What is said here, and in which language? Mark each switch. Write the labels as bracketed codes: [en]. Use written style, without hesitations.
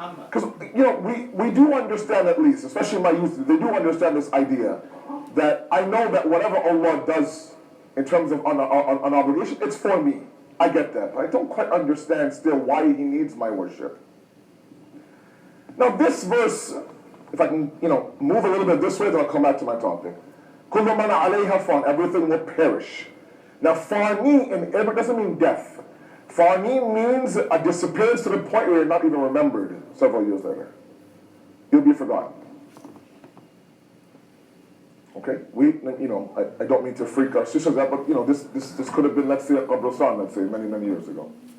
[en] Because we do understand, at least, especially my youth, they do understand this idea that I know that whatever Allah does in terms of an obligation, it's for me. I get that, but I don't quite understand still why He needs my worship. Now this verse, if I can, move a little bit this way, then I'll come back to my topic. [ar] كل من عليها فان, [en] everything will perish. Now fani in Arabic doesn't mean death. Fani means a disappearance to the point where you're not even remembered several years later. You'll be forgotten. Okay, I don't mean to freak our sisters out, but this could have been, let's say, a Qabristan, let's say, many years ago.